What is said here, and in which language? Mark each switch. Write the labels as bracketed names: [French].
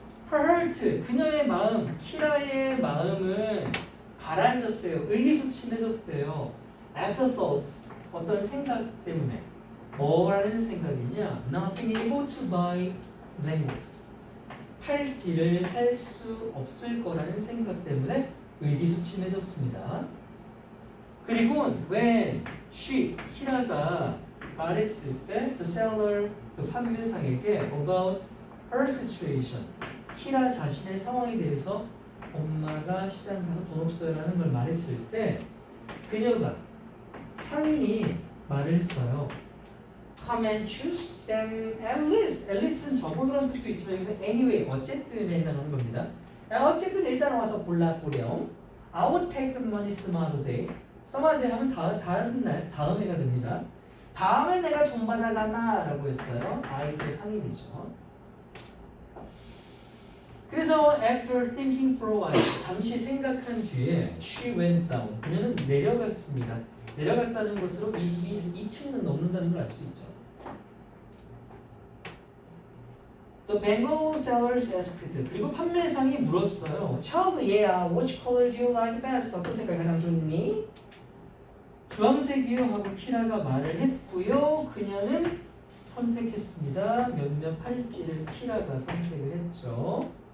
[English] Her heart, [Korean] 그녀의 마음, 키라의 마음은 가라앉았대요. 의기소침해졌대요. [English] Afterthought, [Korean] 어떤 생각 때문에. 뭐라는 생각이냐? [English] Not being able to buy bangles. [Korean] 팔찌를 살 수 없을 거라는 생각 때문에 의기소침해졌습니다. 그리고 [English] when she, [Korean] 키라가 말했을 때 [English] the seller, [Korean] 그 판매상에게 [English] about her situation, [Korean] 키라 자신의 상황에 대해서 엄마가 시장 가서 돈 없어요라는 걸 말했을 때 그녀가 상인이 말을 했어요. [English] Come and choose them at least. [Korean] at least는 적어두라는 뜻도 있지만 여기서 [English] anyway [Korean] 어쨌든에 해당하는 겁니다. 어쨌든 일단 와서 골라보렴. [English] I would take the money some other day. some other day [Korean] 하면 다른 날, 다음 해가 됩니다. 다음에 내가 돈 받아가나 라고 했어요. 아이들 상인이죠. 그래서 [English] after thinking for a while, [Korean] 잠시 생각한 뒤에 [English] she went down. [Korean] 그녀는 내려갔습니다. 내려갔다는 것으로 이 집이 2층은 넘는다는 걸 알 수 있죠. [English] The bangle sellers asked. [Korean] 그리고 판매상이 물었어요. [English] Child, yeah, which color do you like best? [Korean] 어떤 색깔이 가장 좋니? 주황색이요 하고 키라가 말을 했고요. 그녀는 선택했습니다. 몇몇 팔찌를 키라가 선택을 했죠.